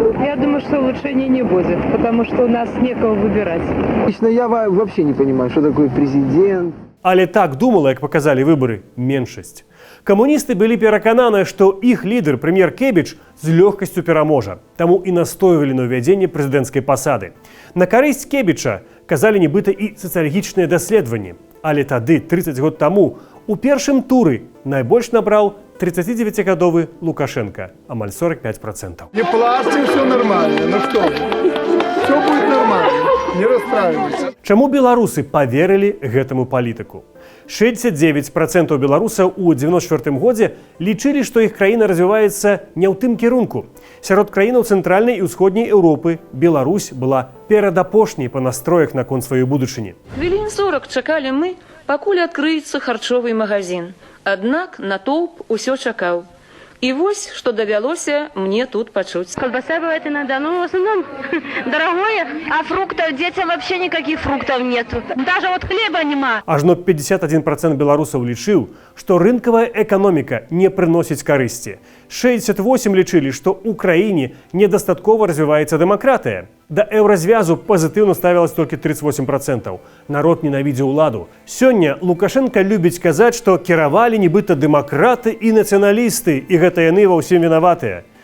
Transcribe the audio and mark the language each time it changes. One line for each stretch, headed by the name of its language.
Russian: Я думаю, что улучшений не будет, потому что у нас некого выбирать. Лично я вообще не понимаю, что такое президент.
Belarusian: Але так думала, як паказалі выбары, меншасць. Камуністы былі перакананы, што іх лідар, прэм'ер Кебіч, з лёгкасцю пераможа. Таму і настойвалі на ўвядзенне прэзідэнцкай пасады. На карысць Кебіча казалі нібыта і сацыялагічныя даследаванні. Але тады, 30 год таму, у першым туры найбольш набраў 39-гадовы Лукашенко, амаль 45%.
Russian: Не плачьте, все нормально. Ну что, все будет нормально. Не расстраивайтесь.
Belarusian: Чаму беларусы поверылі гэтаму палітыку? 69% беларусаў у 94 годзе лічылі, што іх краіна развіваецца не ў тым кірунку. Сярод краінаў цэнтральнай і ўсходняй Еўропы Беларусь была перадапошняй па настроях наконт сваёй будучыні. Хвілін 40 чакалі мы, пакуль адкрыецца харчовы магазин. Аднак натоўп усё чакаў. І вось, што давялося мне тут пачуць.
Russian: Колбаса бывает иногда, но в основном дорогое, а фруктов, детям вообще никаких фруктов нету. Даже вот хлеба нема.
Belarusian: Ажно 51% беларусаў лічыў, што рынкавая эканоміка не прыносіць карысці. 68% лічылі, што ў краіне недастаткова развіваецца дэмакратыя. Да еўразвязу пазітыўна ставілася толькі 38%. Народ ненавідзеў уладу. Сёння Лукашенко любіць казаць, што кіравалі нібыта дэмакраты і нацыяналісты, і гэта яны ва ўсім вінаватыя.